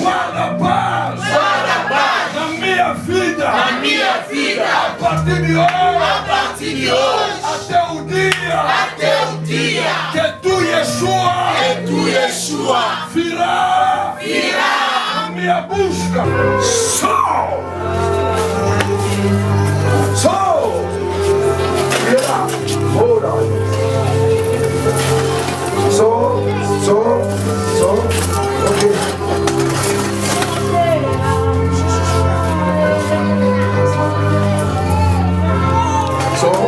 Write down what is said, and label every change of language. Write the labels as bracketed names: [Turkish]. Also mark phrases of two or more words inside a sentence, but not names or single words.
[Portuguese] Guarda a paz. Na minha vida. A partir de hoje. Até o dia. Que tu, Yeshua. Virá. [French] ya bouche. Sors. Sors. Il est là. Oh là. Sors. Sors. Sors. Ok. Sors.